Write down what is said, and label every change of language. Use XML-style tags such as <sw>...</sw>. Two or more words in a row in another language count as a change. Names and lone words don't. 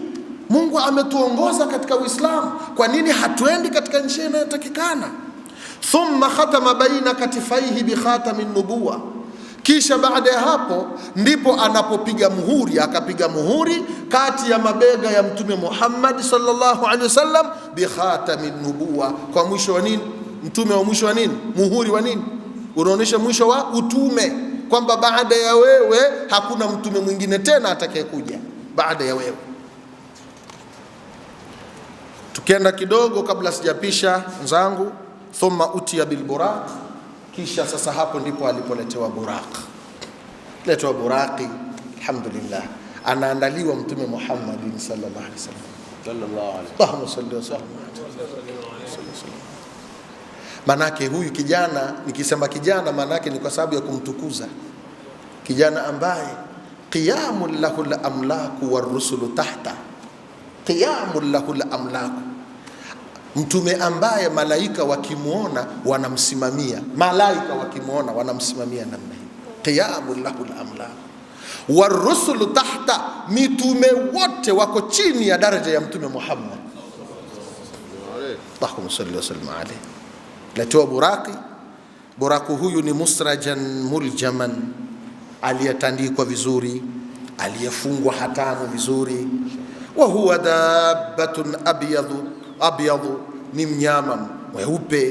<sw>Mungu ametuongoza katika Uislamu, kwa nini hatuendi katika njia inayotakikana?</sw> <ar>ثم ختم بين كتفيه بخاتم النبوة,</ar> <sw>kisha baada ya hapo ndipo anapopiga muhuri, akapiga muhuri kati ya mabega ya Mtume Muhammad</sw> <ar>صلى الله عليه وسلم بخاتم النبوة,</ar> <sw>kwa mwisho wa nini? Mtume wa mwisho wa nini? Muhuri wa nini? Unaonesha mwisho wa utume, kwamba baada ya wewe hakuna mtume mwingine tena atakayekuja baada ya wewe. Tukienda kidogo kabla sijapisha nzangu,</sw> <ar>ثم أوتي بالبراق,</ar> <sw>kisha sasa hapo ndipo alipoletewa buraq. Letewa buraqi, alhamdulillah, anaandaliwa Mtume Muhammad</sw> <ar>صلى الله عليه وسلم. اللهم صل وسلم.</ar> <sw>Manake huyu kijana, nikisema kijana manake ni kwa sababu ya kumtukuza. Kijana ambaye</sw> <ar>قام له الأملاك والرسل تحت قام له الأملاك,</ar> <sw>mtume ambaye malaika wakimuona wanamsimamia, malaika wakimuona wanamsimamia namna hii.</sw> <ar>قام له الأملاك والرسل تحت,</ar> <sw>mitume wote wako chini ya daraja ya Mtume Muhammad.</sw> <ar>اللهم صل وسلم عليه.</ar> <sw>Letewa buraki. Buraku huyu ni</sw> <ar>مسرجا ملجما,</ar> <sw>aliyetandikwa vizuri, aliyefungwa hatamu vizuri.</sw> <ar>وهو دابة أبيض,</ar> <sw>ni mnyama mweupe.</sw>